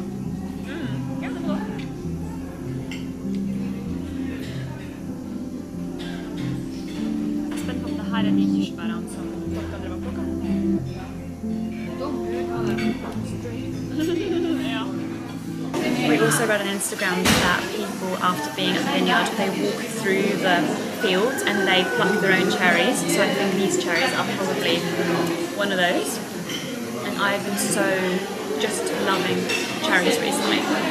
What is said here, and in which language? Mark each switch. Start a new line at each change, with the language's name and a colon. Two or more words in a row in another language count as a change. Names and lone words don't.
Norwegian: Ja, det var. Jeg er spent på om det her er de kirsebærene som dere drev og plukket. Ja.
English: We also read on Instagram that people, after being at the vineyard, they walk through the fields and they pluck their own cherries. So I think these cherries are probably one of those. And I've been so just loving cherries recently.